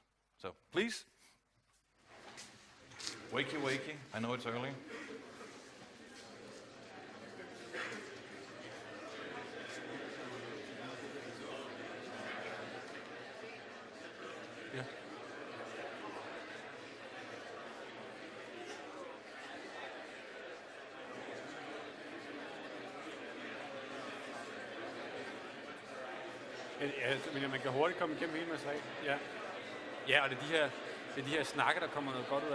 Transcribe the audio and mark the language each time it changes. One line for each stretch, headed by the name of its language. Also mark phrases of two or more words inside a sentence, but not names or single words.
English: So please, wakey wakey, I know it's early. Yeah.
Danish: Men man kan hurtigt komme igennem hele materialet. Ja. Ja, og det er de her snakke, der kommer noget godt ud af.